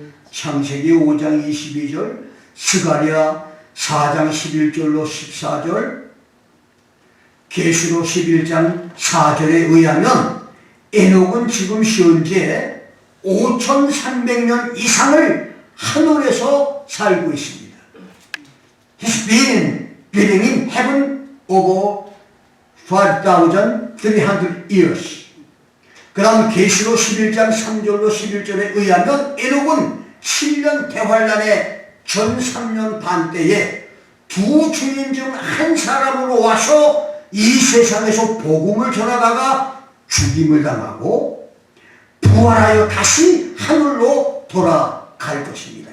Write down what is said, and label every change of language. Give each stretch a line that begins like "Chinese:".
Korean: 창세기 5장 22절, 스가랴 4장 11절로 14절, 계시록 11장 4절에 의하면 에녹은 지금 현재 5300년 이상을 하늘에서 살고 있습니다.
English: He's been living in heaven over 5,300 years.
Korean: 그 다음 계시록 11장 3절로 11절에 의하면 에녹은 7년 대환란의 전 3년 반 때에 두 주인 중 한 사람으로 와서 이 세상에서 복음을 전하다가 죽임을 당하고 부활하여 다시 하늘로 돌아갈 것입니다.